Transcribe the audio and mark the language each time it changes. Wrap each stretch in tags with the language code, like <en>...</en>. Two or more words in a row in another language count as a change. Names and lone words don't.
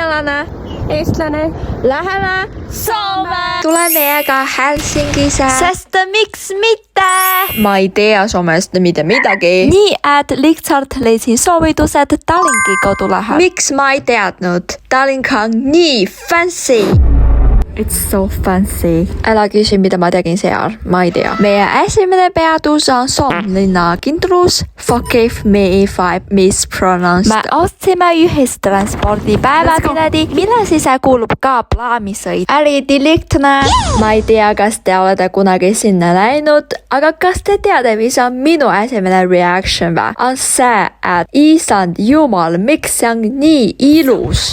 <et>Suomalainen, eestlane, läheme Soome. Tule meiega Helsingisse. Sest miks mitte? Ma ei tea somesta mitte midagi. Nii, et lihtsalt leidsin soovitused Tallinki kodu lähedal. Miks ma ei teadnud? Tallink on nii fancy.</et> <en>It's so fancy.</en> <fi>Älä kysy mitä mä</fi> <et>tegin seal, ma ei tea. Meie esimene peatus on Somlinna kindlus.</et> <en>Forgive me if I mispronounced.</en> <et>Me ostsime ühistranspordipäevapileti, mille sisään kuulub ka plaamisõit. Eriti lihtne. Ma ei tea, kas te olete kunagi sinna läinud, aga kas te teate, mis on minu esimene reaction või? On see, et isand jumal, miks see on nii ilus.</et>